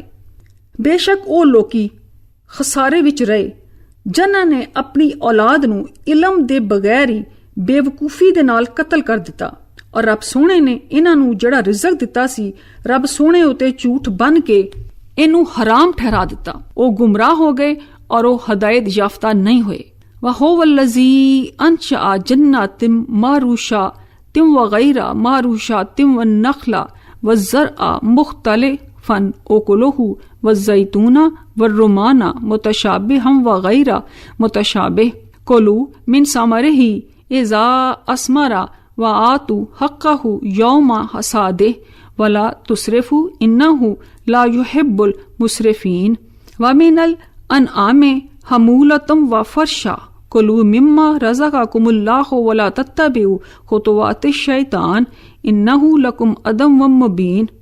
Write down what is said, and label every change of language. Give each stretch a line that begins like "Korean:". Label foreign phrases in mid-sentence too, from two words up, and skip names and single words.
Punjabi: ਬੇਸ਼ੱਕ ਉਹ ਲੋਕੀ ਖਸਾਰੇ ਵਿੱਚ ਰਹੇ ਜਿਨ੍ਹਾਂ ਨੇ ਆਪਣੀ ਔਲਾਦ ਨੂੰ ਇਲਮ ਦੇ ਬਗੈਰ ਹੀ ਬੇਵਕੂਫੀ ਦੇ ਨਾਲ ਕਤਲ ਕਰ ਦਿੱਤਾ ਔਰ ਰੱਬ ਸੋਹਣੇ ਨੇ ਇਹਨਾਂ ਨੂੰ ਜਿਹੜਾ ਰਿਜ਼ਕ ਦਿੱਤਾ ਸੀ, ਰੱਬ ਸੋਹਣੇ ਉਤੇ ਝੂਠ ਬਨ ਕੇ ਇਹਨੂੰ ਹਰਾਮ ਠਹਿਰਾ ਦਿੱਤਾ। ਉਹ ਗੁੰਮਰਾਹ ਹੋ ਗਏ ਔਰ ਉਹ ਹਦਾਇਤ ਯਾਫਤਾ ਨਹੀਂ ਹੋਏ।
Arabic: وَهُوَ الَّذِي أَنشَأَ جَنَّاتٍ مَّعْرُوشَاتٍ وَغَيْرَ مَعْرُوشَاتٍ وَالنَّخْلَ وَالزَّرْعَ مُخْتَلِفًا أُكُلُهُ وَالزَّيْتُونَ وَالرُّمَّانَ مُتَشَابِهًا وَغَيْرَ مُتَشَابِهٍ كُلُوا مِن ثَمَرِهِ إِذَا أَثْمَرَ وَآتُوا حَقَّهُ يَوْمَ حَصَادِهِ وَلَا تُسْرِفُوا إِنَّهُ لَا يُحِبُّ الْمُسْرِفِينَ وَمِنَ الْأَنْعَامِ حمولة وفرشا كلوا مما رزقكم الله ولا تتبعوا خطوات الشيطان إنه لكم عدو مبين